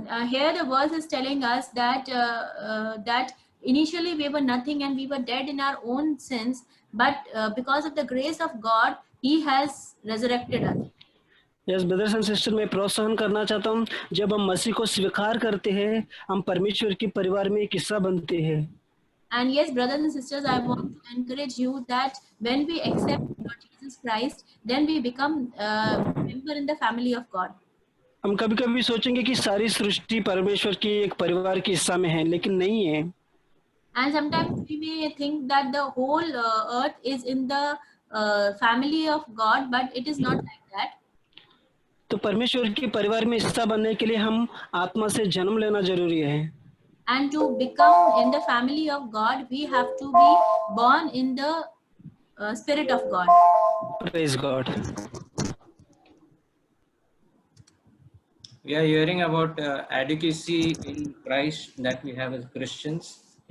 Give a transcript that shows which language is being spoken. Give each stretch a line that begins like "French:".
English: Here the verse is telling us that that initially we were nothing and we were dead in our own sins, but because of the grace of God, He has resurrected us. Yes, brothers and sisters,
Hindi: मैं प्रोत्साहन करना चाहता हूँ, जब हम मसीह को स्वीकार करते हैं, हम परमेश्वर के परिवार में एक हिस्सा बनते हैं.
English: And yes, brothers and sisters, I want to encourage you that when we accept Lord Jesus Christ, then we become a member in the family of God.
Hindi: हम कभी-कभी सोचेंगे कि सारी सृष्टि परमेश्वर के एक परिवार के हिस्सा में है, लेकिन नहीं है.
English: And sometimes we may think that the whole earth is in the family of God, but it is not like that.
Hindi: तो परमेश्वर के परिवार में हिस्सा बनने के लिए हम आत्मा से जन्म लेना जरूरी है.
English: And to become in the family of God, we have to be born in the Spirit of God. Praise God. We are hearing about adequacy in Christ that we have as Christians.